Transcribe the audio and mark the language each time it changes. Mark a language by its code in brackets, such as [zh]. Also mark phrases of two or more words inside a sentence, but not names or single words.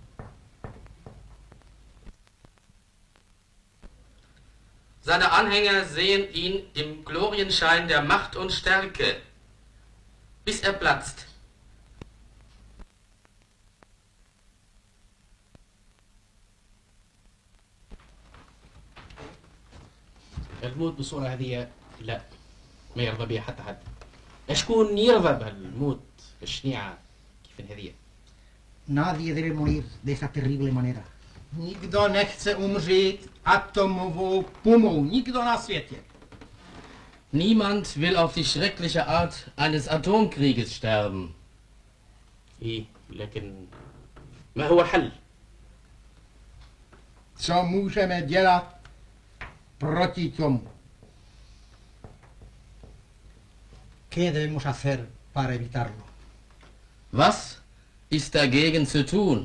[de] Seine Anhänger sehen ihn im Glorienschein der Macht und Stärke, bis er platzt. [ar] الموت بالصورة هذه لا ما يرضى بها حتى حد. شكون يرضى بهالموت الشنيعة كيف هذه؟ [es] Nadie debe morir de esa terrible manera. [cs] Nikdo nechce umřít atomovou pumou. Nikdo na světě. [de] Niemand will auf die schreckliche Art eines Atomkrieges sterben. [ar] إيه لكن ما هو الحل؟ [cs] Co můžeme dělat proti tomu? [es] ¿Qué debemos hacer para evitarlo? [de] Was ist dagegen zu tun?